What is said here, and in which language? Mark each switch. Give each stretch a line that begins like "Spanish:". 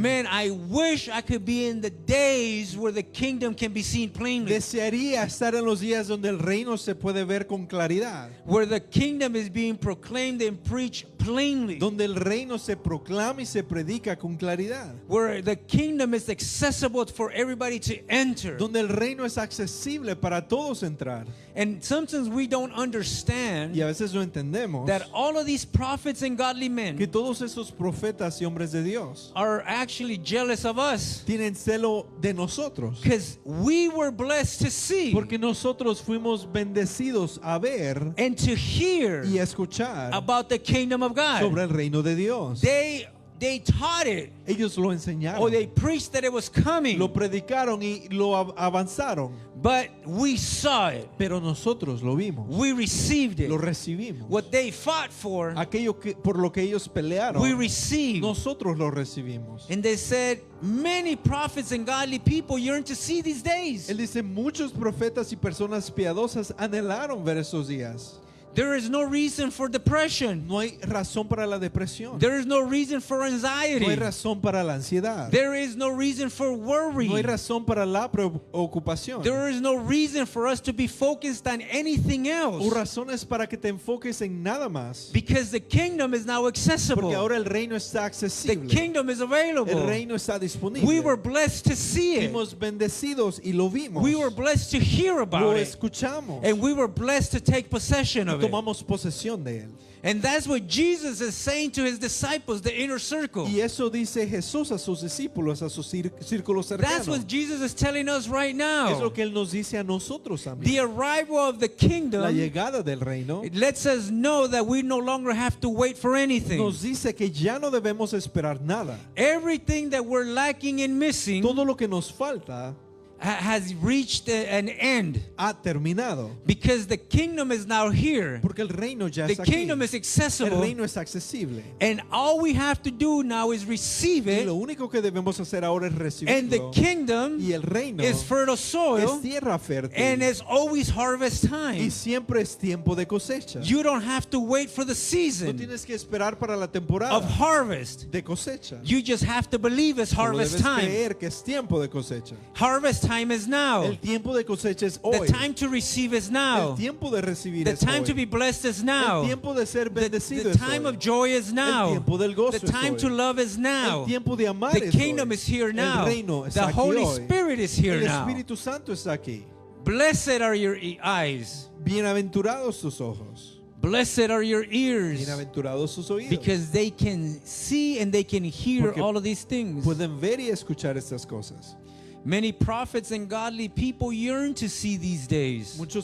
English: man, I wish I could be in the days where the kingdom can be seen plainly,
Spanish: desearía estar en los días donde el reino se puede ver con claridad,
English: where the kingdom is being proclaimed and preached plainly,
Spanish: donde el reino se proclama y se predica con claridad,
English: where the kingdom is accessible for everybody to enter.
Spanish: donde el reino es accesible para todos entrar.
English: And sometimes we don't understand
Spanish: Y a veces no entendemos
English: that all of these prophets and godly men
Spanish: que todos esos profetas y hombres de Dios
English: are actually jealous of us,
Spanish: tienen celo de nosotros,
English: because we were blessed to see
Spanish: porque nosotros fuimos bendecidos a ver
English: and to hear
Spanish: y a escuchar
English: about the kingdom of God.
Spanish: sobre el reino de Dios.
English: They taught it,
Spanish: Ellos lo
English: or
Spanish: enseñaron,
English: they preached that it was coming,
Spanish: lo predicaron y lo avanzaron,
English: but we saw it.
Spanish: pero nosotros lo vimos,
English: We received it.
Spanish: lo recibimos.
English: What they fought for,
Spanish: Aquello por lo que ellos pelearon,
English: we received.
Spanish: nosotros lo recibimos.
English: And they said, many prophets and godly people yearn to see these days.
Spanish: Él dice, muchos profetas y personas piadosas anhelaron ver esos días.
English: There is no reason for depression.
Spanish: No hay razón para la depresión.
English: There is no reason for
Spanish: No hay
English: anxiety.
Spanish: razón para la ansiedad.
English: There is no reason for worry.
Spanish: No hay razón para la preocupación.
English: There is no reason for us to be focused on anything
Spanish: O
English: else,
Spanish: razones para que te enfoques en nada más.
English: because the kingdom is now
Spanish: Porque
English: accessible.
Spanish: ahora el reino está
English: The
Spanish: accesible.
English: kingdom is
Spanish: El
English: available.
Spanish: reino está disponible.
English: We were blessed to see it.
Spanish: Fuimos bendecidos y lo vimos.
English: We were blessed to hear
Spanish: Lo
English: about it.
Spanish: escuchamos.
English: And we were blessed to take possession
Spanish: Y
English: of it.
Spanish: tomamos posesión de él.
English: And that's what Jesus is saying to his disciples, the inner circle.
Spanish: Y eso dice Jesús a sus discípulos, a su círculo
English: That's
Spanish: cercano.
English: what Jesus is telling us right
Spanish: Es
English: now.
Spanish: lo que él nos dice a nosotros también.
English: The arrival of the
Spanish: La
English: kingdom,
Spanish: llegada del reino
English: it lets us know that we no longer have to wait for anything.
Spanish: nos dice que ya no debemos esperar nada.
English: Everything that we're lacking and missing
Spanish: Todo lo que nos falta
English: has reached an end,
Spanish: ha terminado.
English: because the kingdom is now here.
Spanish: Porque el reino ya
English: The
Spanish: está aquí.
English: kingdom is
Spanish: El
English: accessible,
Spanish: reino es accesible.
English: and all we have to do now is receive
Spanish: Y
English: it.
Spanish: lo único que debemos hacer ahora es
English: And the
Spanish: recibirlo.
English: kingdom
Spanish: Y el reino
English: is fertile soil,
Spanish: es tierra fértil.
English: and it's always harvest
Spanish: Y
English: time.
Spanish: siempre es tiempo de cosecha.
English: You don't have to wait for the
Spanish: No
English: season
Spanish: tienes que esperar para la temporada
English: of harvest.
Spanish: de cosecha.
English: You just have to believe it's
Spanish: Solo
English: harvest
Spanish: debes
English: time.
Spanish: creer que es tiempo de cosecha.
English: Harvest time is now.
Spanish: El tiempo de cosecha es
English: The
Spanish: hoy.
English: time to receive is now.
Spanish: El tiempo de recibir
English: The
Spanish: es
English: time
Spanish: hoy.
English: to be blessed is now.
Spanish: El tiempo de ser bendecido
English: The
Spanish: es
English: time
Spanish: hoy.
English: of joy is now.
Spanish: El tiempo del gozo
English: The
Spanish: es
English: time
Spanish: hoy.
English: to love is now.
Spanish: El tiempo de amar
English: The
Spanish: es
English: kingdom
Spanish: hoy.
English: is here now.
Spanish: El reino
English: The
Spanish: está aquí
English: Holy
Spanish: hoy.
English: Spirit is here
Spanish: El
English: now.
Spanish: Espíritu Santo está aquí.
English: Blessed are your eyes.
Spanish: Bienaventurados tus ojos.
English: Blessed are your ears,
Spanish: Bienaventurados sus oídos.
English: because they can see and they can hear
Spanish: Porque
English: all of these things.
Spanish: pueden ver y escuchar estas cosas.
English: Many prophets and godly people yearn to see these days.